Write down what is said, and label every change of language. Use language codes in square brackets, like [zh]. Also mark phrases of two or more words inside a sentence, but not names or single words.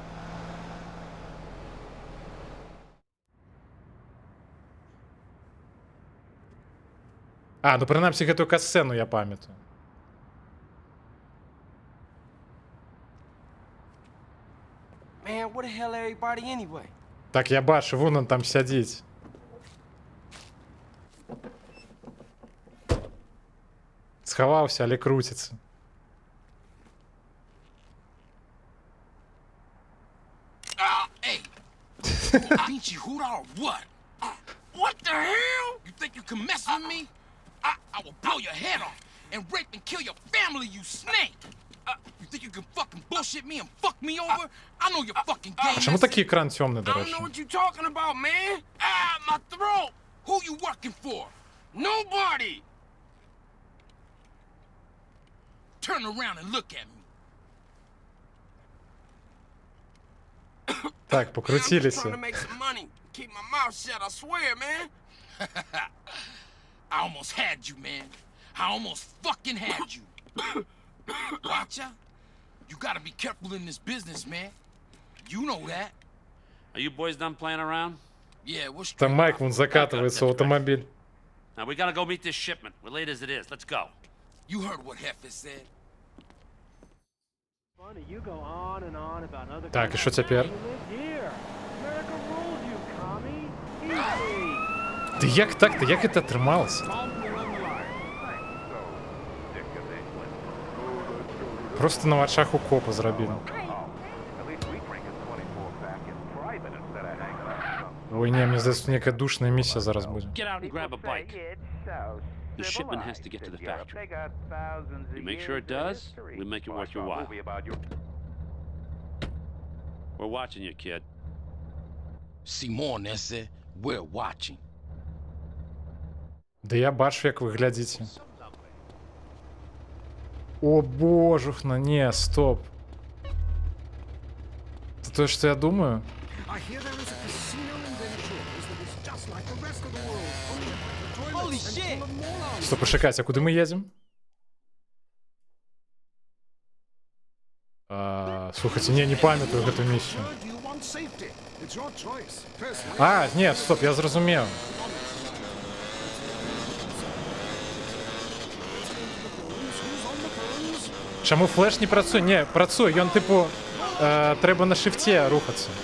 [be] А, ну прынамсі гэтую касцэну я памятаю. [en] Man, where the hell everybody anyway? [uk] Так, я бачу, [ru] вон он там [be] сядзіць. Схаваўся, але круціцца. [en] Hey! Ain't you Huda or what? What the hell? You think you can mess with me? I will blow your head off and rape and kill your family, you snake! You think you can fucking bullshit me and fuck me over? I know your fucking game. [uk] А чому такий екран темний, до [en] I don't [uk] речі? [en] know what you're talking about, man. Ah, my throat. Who you working for? Nobody. Turn around and look at me. [uk] Так, [en] I'm just [uk] покрутилися. [en] trying to make some money. Keep my mouth shut, I swear, man. I almost had you, man. I almost fucking had you. Watcha? You gotta be careful in this business, man. You know that. Are you boys done playing around? Yeah, we're straight. [ru] Там Майк вон закатывается в автомобиль. [en] Now we gotta go meet this shipment. We're late as it is. Let's go. You heard what Heffa said. You go on and on about other [uk] Так, і що тепер? [en] You live here. America rules you, commie. Easy. [uk] Ти як так-то? Як це трималося? Просто на очах у копа зробили. Ой, ні, мені здається, ніяка душна місія зараз буде. [en] Get out and grab a bike. The shipment has to get to the factory. You make sure it does, we make it worth your while. We're watching you, kid. Симонесе, we're watching. [uk] Да я бачу, як ви глядите. О, божухна, не, стоп. [ru] Это то, что я думаю? [uk] Стоп, почекайте, а куди ми їдемо? Слухайте, не пам'ятаю [ru] эту миссию. [uk] А, ні, стоп, я зрозумів. Чому флеш не працює? Ні, працює, він типу треба на шифті рухатися.